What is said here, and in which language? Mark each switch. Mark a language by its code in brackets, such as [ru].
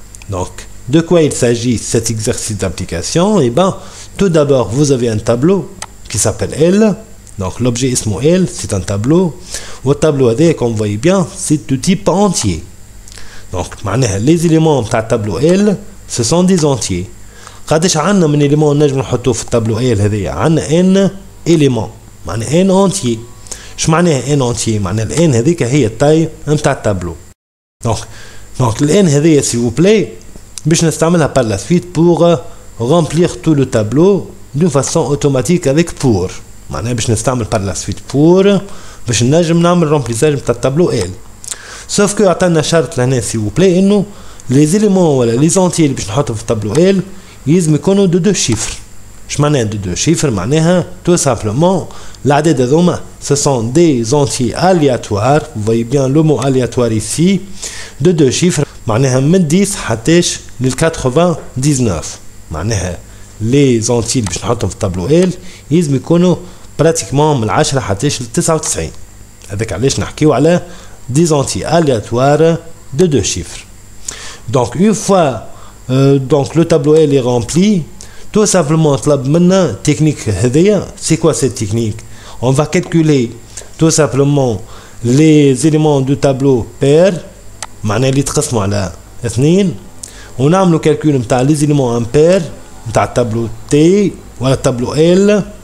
[fr] donc de quoi il s'agit cet exercice d'application? et ben tout d'abord vous avez un tableau qui s'appelle L. donc l'objet [ar] ismo [fr] L c'est un tableau. au tableau هذا comme vous voyez bien c'est de type entier. donc معناها les éléments بتاع tableau L ce sont des entiers. [ar] قداش عندنا من éléments نجم نحطوه في التابلو L هذايا؟ عندنا n éléments معناها n entier. اش معناها n entier؟ معناها ال n هذيك هي التاي نتاع التابلو. [fr] donc ال n هذيا s'il vous plaît [ar] باش نستعملها [fr] par la suite pour remplir tout le tableau d'une façon automatique avec pour. [ar] معناها باش نستعمل [fr] par la suite [ar] pour باش نجم نعمل remplissage نتاع التابلو L. sauf que عطانا شرط لهنا s'il vous plaît انه les éléments ولا les entiers اللي باش نحطهم في التابلو L يلزم يكونوا de 2 chiffres. اش معناها de 2 chiffres؟ معناها tout simplement الأعداد هذوما [fr] ce sont des entiers aléatoires. vous voyez bien le mot aléatoire ici de 2 chiffres معناها [ar] من 10 حتىش لل 99. معناها les entiers اللي باش نحطهم في التابلو L يلزم يكونوا pratiquement من 10 حتىش ل 99. هذاك علاش نحكيو على des entiers aléatoires de 2 chiffres. [fr] donc une fois donc le tableau L est rempli tout simplement [ar] طلب منا [fr] technique هذيا. c'est quoi cette technique? on va calculer tout simplement les éléments du tableau pair معناها [ar] اللي تقسموا على 2 ونعملوا [fr] calcul نتاع les éléments impairs نتاع التابلو T ولا التابلو L.